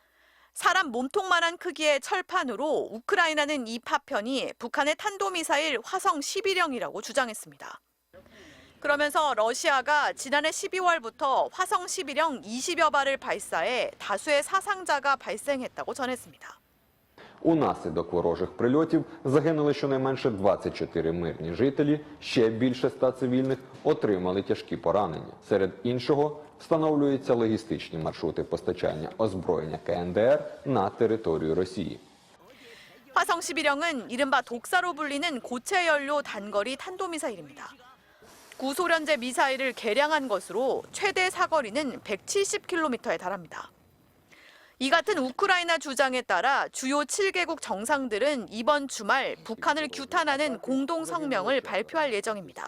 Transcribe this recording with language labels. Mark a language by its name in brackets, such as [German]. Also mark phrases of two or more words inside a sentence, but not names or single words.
[Korean] 사람 몸통만한 크기의 철판으로 우크라이나는 이 파편이 북한의 탄도미사일 화성 11형이라고 주장했습니다. 그러면서 러시아가 지난해 12월부터 화성 11형 20여 발을 발사해 다수의 사상자가 발생했다고 전했습니다. [Ukrainian] Унаслідок ворожих прильотів загинули щонайменше 24 мирні жителі, ще більше 100 цивільних отримали тяжкі поранення. Серед іншого, встановлюються логістичні маршрути постачання озброєння КНДР на територію Росії. [Korean] 화성 11형은 이른바 독사로 불리는 고체 연료 단거리 탄도미사일입니다. 구소련제 미사일을 개량한 것으로 최대 사거리는 170km에 달합니다. 이 같은 우크라이나 주장에 따라 주요 7개국 정상들은 이번 주말 북한을 규탄하는 공동 성명을 발표할 예정입니다.